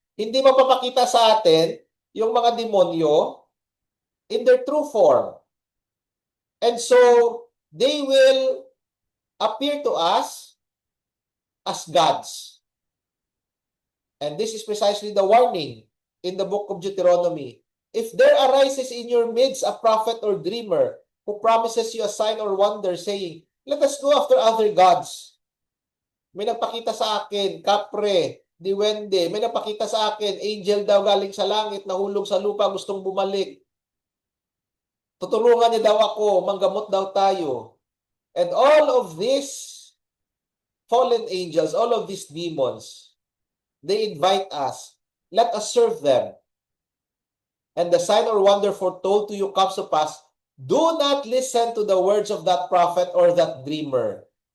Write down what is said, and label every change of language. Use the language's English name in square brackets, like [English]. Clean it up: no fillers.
[Filipino] Hindi magpapakita sa atin yung mga demonyo [English] in their true form. And so, they will appear to us as gods. And this is precisely the warning in the book of Deuteronomy. If there arises in your midst a prophet or dreamer who promises you a sign or wonder, saying, let us go after other gods. [Filipino] May nagpakita sa akin, kapre, diwende. May nagpakita sa akin, angel daw galing sa langit, nahulog sa lupa, gustong bumalik. Tutulungan niya daw ako, manggamot daw tayo. [English] And all of these fallen angels, all of these demons, they invite us. Let us serve them. And the sign or wonder foretold to you comes to pass. Do not listen to the words of that prophet or that dreamer.